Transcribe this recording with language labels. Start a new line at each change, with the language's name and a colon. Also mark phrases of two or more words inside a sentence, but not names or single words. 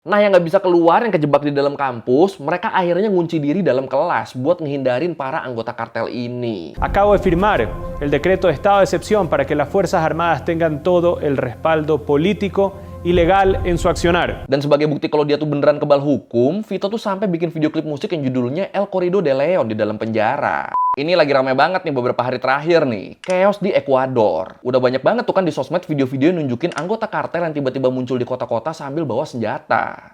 Indonesian: Nah, yang nggak bisa keluar, yang kejebak di dalam kampus, mereka akhirnya ngunci diri dalam kelas buat ngehindarin para anggota kartel ini.
Spanish: Acabo de firmar el decreto de estado de excepción para que las Fuerzas Armadas tengan todo el respaldo político y legal en su accionar.
Indonesian: Dan sebagai bukti kalau dia tuh beneran kebal hukum, Vito tuh sampai bikin video klip musik yang judulnya El Corrido de Leon di dalam penjara. Ini lagi ramai banget nih beberapa hari terakhir nih. Chaos di Ekuador. Udah banyak banget tuh kan di sosmed video-video yang nunjukin anggota kartel yang tiba-tiba muncul di kota-kota sambil bawa senjata.